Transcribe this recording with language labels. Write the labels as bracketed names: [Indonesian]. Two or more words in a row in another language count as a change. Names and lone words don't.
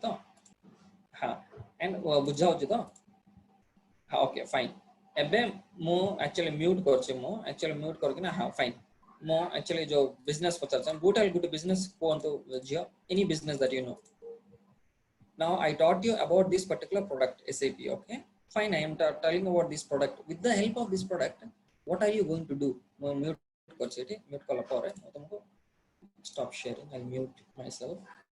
[Odia] ହଁ, and ବୁଝା ହଉଛି ତ? ହଁ, [English] okay, fine. [Odia] ଏବେ ମୁଁ [English] actually mute [Odia] କରୁଛି, ମୁଁ [English] actually mute [Odia] କରିକି ନା, ହଁ, fine. ମୁଁ actually जो business ପଚାରୁଛି, ଗୋଟେ business କୁହନ୍ତୁ ଝିଅ, [English] any business that you know. Now I taught you about this particular product, SAP. Okay, fine. I am telling about this product. With the help of this product, what are you going to do? Mute mute [Hindi] कला पर [English] stop sharing. I'll mute myself.